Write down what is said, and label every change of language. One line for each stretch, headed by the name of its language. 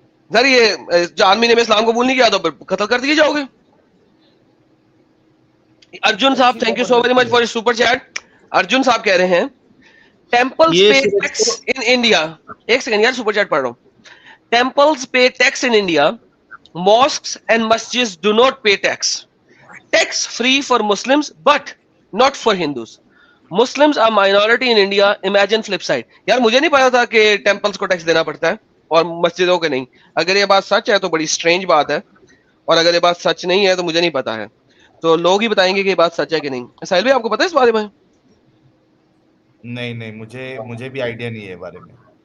Urdu: سر یہ 4 مہینے میں اسلام قبول نہیں کیا تو قتل کر دیے جاؤ گے. ارجن صاحب
English: Thank you so very much for super chat.
Urdu: Arjun صاحب کہہ رہے ہیں
English: Temples pay tax in India.
Urdu: ایک سیکنڈ یار سپر چیٹ پڑھ رہا ہوں.
English: Temples pay tax in India. Mosques and masjids do not pay tax. Tax free for Muslims but not for Hindus. Muslims are minority in India. Imagine flip side.
Urdu: یار مجھے نہیں پتا تھا کہ ٹیمپلز کو ٹیکس دینا پڑتا ہے اور مسجدوں کے نہیں. اگر یہ بات سچ ہے تو بڑی اسٹرینج بات ہے، اور اگر یہ بات سچ نہیں ہے تو مجھے نہیں پتا ہے. تو لوگ ہی بتائیں گے کہ یہ بات سچ ہے کہ نہیں. ساحل بھائی آپ کو پتا ہے اس بارے میں؟ نہیں مجھے بھی آئیڈیا نہیں ہے بارے میں.